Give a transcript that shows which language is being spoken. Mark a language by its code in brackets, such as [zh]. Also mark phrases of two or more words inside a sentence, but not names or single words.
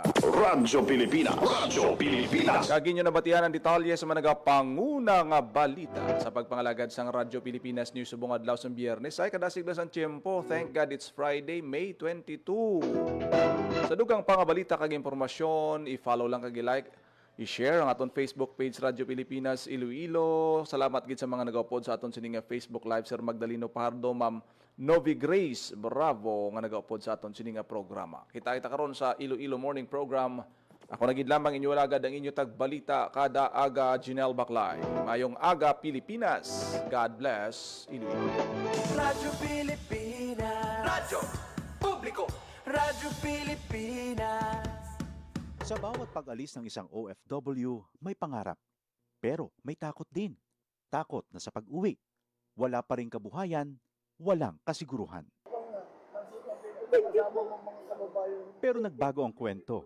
[hil] Radyo Pilipinas. Radyo Pilipinas. Kagin nyo nabatian ang detalye sa mga nagapanguna nga balita sa pagpangalagad sang Radyo Pilipinas News subong adlaw sa Biyernes ay kadasigla sang tiyempo. [en] Thank God it's Friday, May 22. [hil] Sa dugang pangabalita kag impormasyon, i-follow lang kag i-like, i-share ang aton Facebook page Radyo Pilipinas Iloilo. Salamat gid sa mga nagaupod sa aton sining Facebook Live, Sir Magdaleno Pardo, Ma'am Novi Grace Bravo nga nagaupod sa aton sining programa. Kita karon sa Iloilo Morning Program. Ako na gid lamang inyo alagad ang inyo tagbalita kada aga. Janelle Baclay. Mayong aga Pilipinas. [en] God bless Iloilo. [hil] Radyo Pilipinas. Radyo Publiko. Radyo Pilipinas. [tl] Sa bawat pag-alis ng isang OFW, may pangarap. Pero may takot din. Takot na sa pag-uwi. Wala pa rin kabuhayan, walang kasiguruhan. Pero nagbago ang kwento.